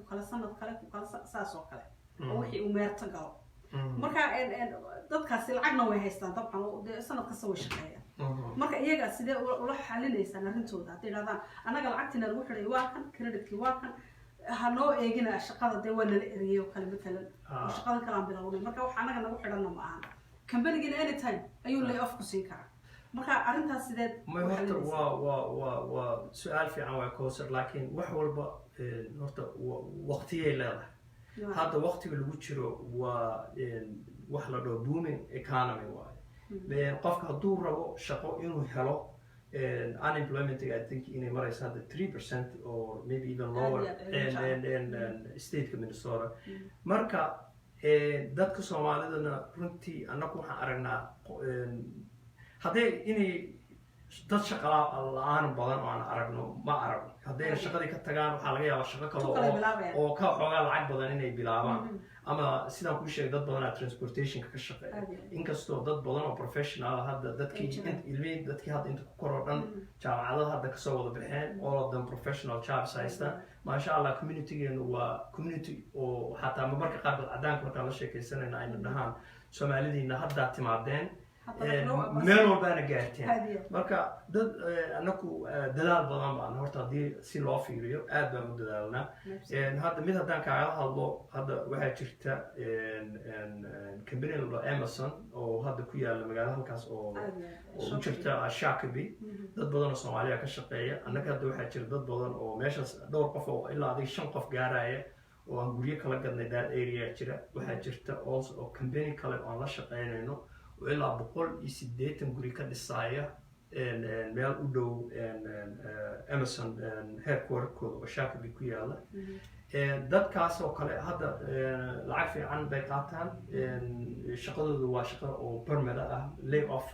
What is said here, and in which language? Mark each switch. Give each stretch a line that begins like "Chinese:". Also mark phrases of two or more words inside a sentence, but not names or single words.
Somali: kale saas oo kale oo wixii uu meerta galo marka dadkaasi lacagna way haystaan dabcan sanad kasta way shaqeeyaan marka iyaga sidee ula xalinaysaan arrintooda hadday yidhahdaan annaga lacagtiina lagu xidhay waa kan creditkii waa kan hanoo eegina shaqada dee waa nala eriyay oo kale matalan oo shaqada kale aan bilownay marka wax annaga nagu xidhanna ma ahan kambanigina anytime ayuu
English: lay off
Somali: ku siin karaa marka arrintaas sideed waa su-aal fiican waa kowsar laakiin wax walba horta waqtiyay leedahay hadda waqtiga lagu jiro waa wax la dhaho
English: booming economy
Somali: waaye qofka hadduu rabo shaqo inuu helo
English: unemployment I think
Somali: inay maraysa hadda 3%
English: or maybe even lower
Somali: stateka Minnesota marka dadka Soomaalidana runtii annagu waxaan aragnaa hadday inay dad shaqo la'aan badan oo aan aragno ma aragno haddayna shaqadii ka tagaan waxaa laga yaabaa shaqo kale oo ka xoogaa lacag badan inay bilaabaan ama sidaan kuu sheegay dad badan transportationka ka shaqeeya inkastoo dad badan oo professional hadda dadkii hadda inta ku koroo dhan jaamacadaha hadda kasoo wada baxeen
English: all of them professional jobs
Somali: haystaan
Arabic: maasha allah
Somali: communitygeenu waa community oo xataa marmarka qaarkood cadaanka markaan la sheekaysanayna ayna dhahaan Soomaalidiina haddaa timaadeen meel walbaana gaarteen marka dad anaku dadaal badan baan horta hadii si loo fiiriyo aad baan u dadaalnaa hadda mid haddaan kaaga hadlo hadda waxaa jirta company la Amazon oo hadda ku yaala magaalada halkaas oo u jirta Shakabi dad badan oo Soomaaliya ka shaqeeya annaga hadda waxaa jira dad badan oo meeshaas dhowr qof oo ilaa 5 qof gaaraya oo aan guryo kala gadnay
English: that area
Somali: jira waxaa jirta also oo company kale oo aan la shaqeynayno ilaa 180 guri ka dhisaya meel u dhow Amazon headquarter-kooda oo Shakabi ku yaala dadkaas oo kale hadda lacag fiican bay qaataan shaqadoodu waa shaqo oo permanent ah
English: lay off